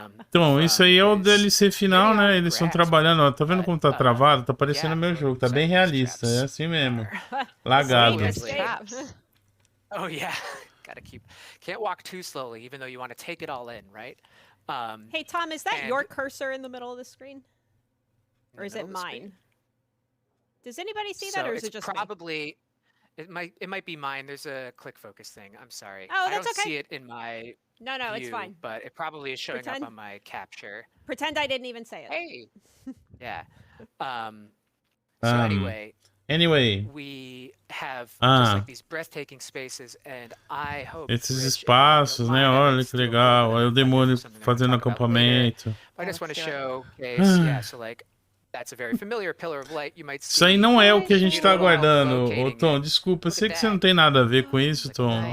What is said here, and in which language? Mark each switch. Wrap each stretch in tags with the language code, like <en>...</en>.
<pt>Então, isso aí é o DLC final, né? Eles estão trabalhando, ó. Tá vendo como tá travado? Tá parecendo meu jogo, tá bem realista, é assim mesmo. Lagado.</pt> <en>Oh yeah, gotta can't walk too slowly, even though you want to take it all in, right? Hey Tom, is that your cursor in the middle of the screen, or is it mine? Does anybody see that, or is it just probably me? It might be mine. There's a click focus thing. I'm sorry. Oh, that's I don't see it in my No, it's fine. But it probably is showing up on my capture. Pretend I didn't even say it. Hey. Yeah. So anyway, we have just like these breathtaking spaces, and I hope</en> <pt>esses espaços, né? Olha que legal. Olha o demônio fazendo acampamento.</pt> <en>I just want to showcase, yeah, so like that's a very familiar pillar of light you might see.</en> <pt>Isso aí não é o que a gente tá aguardando, ô Tom. Desculpa, sei que você não tem nada a ver com isso, Tom.</pt>